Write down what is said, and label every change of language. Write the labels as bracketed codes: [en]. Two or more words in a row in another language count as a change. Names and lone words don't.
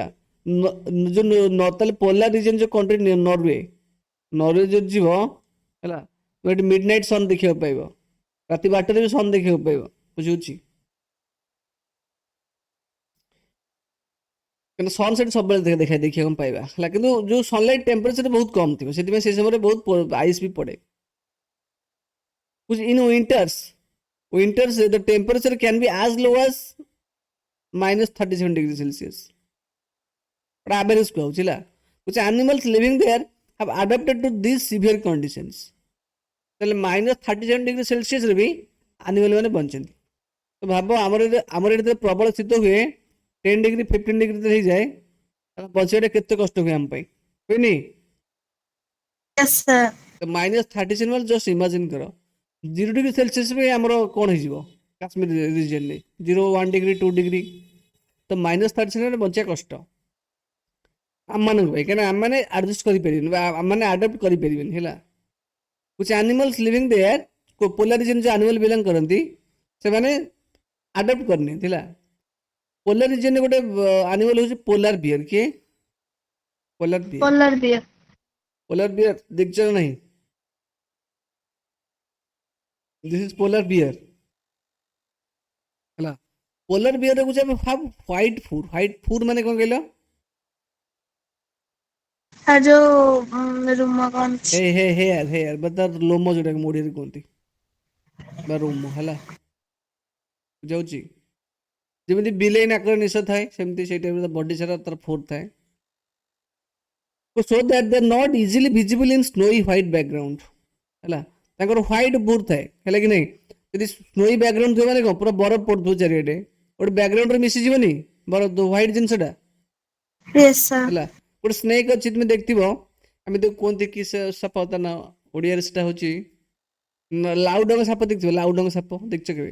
[or] ତାହେଲେ [en] polar region [or] ଯୋଉ କଣ୍ଟ୍ରି ନରୱେ, ନରୱେ ଯୋଉ ଯିବ ହେଲା, ଏଠି [en] mid night sun [or] ଦେଖିବାକୁ ପାଇବ, ରାତି 12ଟାରେ ବି ସନ୍ ଦେଖିବାକୁ ପାଇବ, ବୁଝୁଛି? କିନ୍ତୁ [en] sun set [or] ସବୁବେଳେ ଦେଖିବାକୁ ପାଇବା ହେଲା, କିନ୍ତୁ ଯୋଉ [en] sunlight temperature [or] ବହୁତ କମ ଥିବ, ସେଥିପାଇଁ ସେ ସମୟରେ ବହୁତ ଆଇସ୍ ବି ପଡେ। [en] In winters the temperature can be as low as -37 degree Celsius, average [or] କହୁଛି ହେଲା। [en] which animals living there have adapted to these severe conditions, [or] ତାହେଲେ -37 [en] degree Celsius [or] ରେ ବି ଆନିମାଲ ମାନେ ବଞ୍ଚନ୍ତି। ତ ଭାବ ଆମର ଏଠି ପ୍ରବଳ ଶୀତ ହୁଏ, 10 डिग्री 15 डिग्री ହେଇଯାଏ, ବଞ୍ଚିବାଟା କେତେ କଷ୍ଟ ହୁଏ ଆମ ପାଇଁ, ହୁଏନି? -37 ମାନେ [en] just imagine [or] କର, 0 [en] degree Celsius [or] ବି ଆମର କଣ ହେଇଯିବ କାଶ୍ମୀର ରିଜିଅନରେ, 0 1 डिग्री 2 डिग्री, ତ -37 ବଞ୍ଚିବା କଷ୍ଟ ଆମମାନଙ୍କ ପାଇଁ, କାହିଁକିନା ଆମମାନେ ଆଡଜଷ୍ଟ କରିପାରିବେନି ବା ଆମମାନେ ଆଡପ୍ଟ କରିପାରିବେନି ହେଲା। [en] which animals living there, polar region [or] ଯୋଉ [en] animal belong [or] କରନ୍ତି ସେମାନେ ଆଡପ୍ଟ କରିନିଅନ୍ତି ହେଲା। [en] polar regionରେ [or] ଗୋଟେ ଆନିମାଲ ହଉଛି [en] polar bear. କିଏ? polar bear. polar bear. polar bear [or] ଦେଖିଛ ନା ନାହିଁ? [en] this is polar bear ହେଲା। polar bear [or] ହଉଛି ଆମେ [en] white fur [or] ମାନେ କଣ କହିଲ? ଯୋଉ ରୁମ କଣ ହେୟାର ବା ତାର ଲୋମ ଯୋଉଟାକୁ ଓଡ଼ିଆରେ କୁହନ୍ତି ବା ରୋମ ହେଲା, ବୁଝାଉଛି? ଯେମିତି ବିଲେଇ ନାକରେ ନିଶ ଥାଏ, ସେମିତି ସେଇ [en] typeର body [or] ସାରା ତାର ଫୁର ଥାଏ। [en] so that they are not easily visible in snowy white background ହେଲା। [or] ତାଙ୍କର [en] white fur [or] ଥାଏ, ହେଲା କି ନାହିଁ? ଯଦି [en] snowy background [or] ଥିବ ମାନେ କଣ, ପୁରା ବରଫ ପଡୁଥିବ ଚାରିଆଡେ, ଗୋଟେ ବ୍ୟାକଗ୍ରାଉଣ୍ଡରେ ମିଶିଯିବନି ବରଫ ହ୍ୱାଇଟ ଜିନିଷଟା ହେଲା। ଗୋଟେ ସ୍ନେକ୍ ଅଛି, ତୁମେ ଦେଖିଥିବ ଆମେ ତ କୁହନ୍ତି କି ସେ ସାପ ତା ନା ଓଡ଼ିଆରେ ସେଟା ହଉଛି ଲାଉଡଙ୍ଗ ସାପ ଦେଖିଥିବ, ଲାଉଡଙ୍ଗ ସାପ ଦେଖିଛ କେବେ?